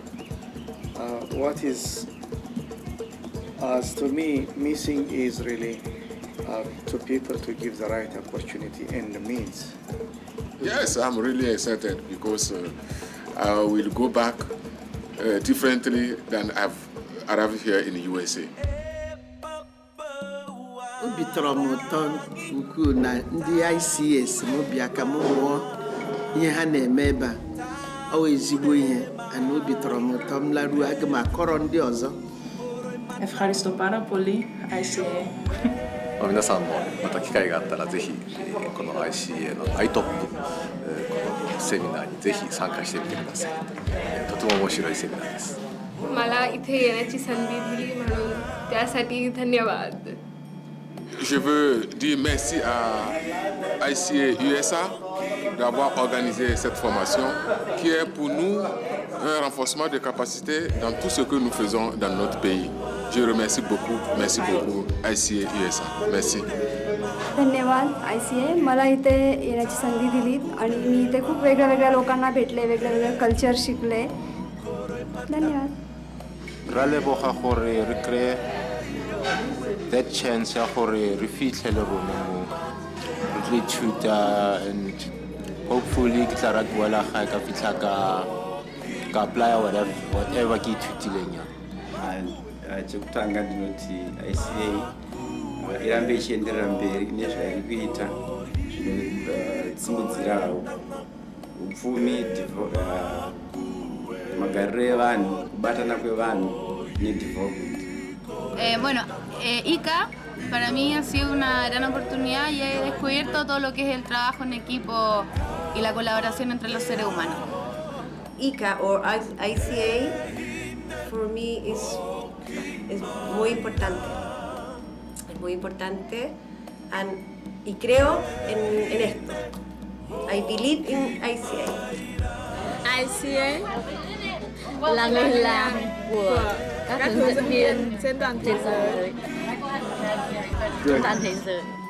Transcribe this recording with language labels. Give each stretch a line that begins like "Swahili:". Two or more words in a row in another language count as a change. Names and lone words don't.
English: What is, as to me, missing is really to people to give the right opportunity and the means. Yes, I'm really excited because I will go back differently than I've arrived here in the USA.
Igbo: Obi tọrọ m ụtọ ukwuu na ndị ICS mụbịa ka m mụọ ihe ha na-eme ebe a. Ọ wụ ezigbo ihe, and obi tọrọ m ụtọ m laruo aga m akọrọ ndị ọzọ.
Greek: Ευχαριστώ πάρα πολύ, ICA.
Japanese: 皆さんもまた機会があったらぜひこの ICA の IToP このセミナーにぜひ参加してみてください。とても面白いセミナーです。
Marathi: मला इथे येण्याची संधी दिली म्हणून त्यासाठी धन्यवाद.
French: Je veux dire merci à ICA USA d'avoir organisé cette formation qui est pour nous un renforcement de capacité dans tout ce que nous faisons dans notre pays. Je remercie beaucoup ICA USA. Merci.
Marathi: धन्यवाद ICA. मला इथे येण्याची संधी दिली आणि मी इथे खूप वेगळ्या लोकांना भेटले, वेगळे कल्चर शिकले. धन्यवाद.
Tswana: Ra leboga gore re kry
English: that chance
Tswana: ya gore re fitlhele rona mo re tlo ithuta,
English: and hopefully
Tswana: ke tla ra boela gae ka fitlha ka
English: apply whatever
Tswana: ke ithutileng ya.
Shona: Chekutanga ndinoti ICA irambe ichienderera mberi nezvairi kuita zvinosimudzirawo upfumi, magariro evanhu, kubatana kwevanhu nedevelopment.
Spanish: Bueno, ICA para mí ha sido una gran oportunidad y he descubierto todo lo que es el trabajo en equipo y la colaboración entre los seres humanos.
English: ICA or ICA for me is
Spanish: muy importante. Es muy importante y creo en esto.
English: I believe in ICA.
Vietnamese: ICA là người làm của các hướng dẫn viên trên toàn thế giới. Trên toàn thế giới.